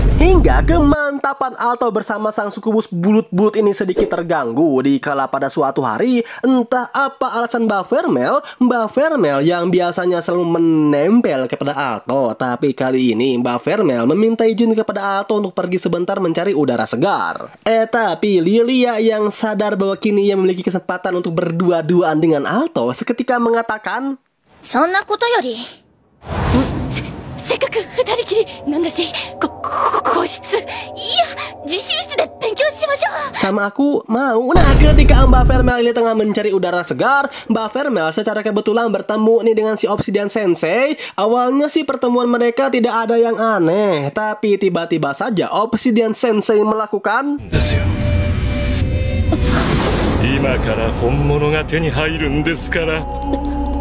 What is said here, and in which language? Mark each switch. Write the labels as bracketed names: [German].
[Indonesian] Hingga kemantapan Alto bersama sang sukubus bulut-bulut ini sedikit terganggu dikala pada suatu hari, entah apa alasan Mbak Vermel yang biasanya selalu menempel kepada Alto, tapi kali ini Mbak Vermel meminta izin kepada Alto untuk pergi sebentar mencari udara segar. Tapi Lilia yang sadar bahwa kini ia memiliki kesempatan untuk berdua-duaan dengan Alto seketika mengatakan, [Japanese] そんなことよりせっかく二人きりなんだし個室いや自習室で勉強しましょう. [Indonesian] Sama aku mau. Nah ketika Mbak Vermel ini tengah mencari udara segar, Mbak Vermel secara kebetulan bertemu nih dengan si Obsidian Sensei. Awalnya sih pertemuan mereka tidak ada yang aneh, tapi tiba-tiba saja Obsidian Sensei melakukan [Japanese] ですよ。今から本物が手に入るんですから。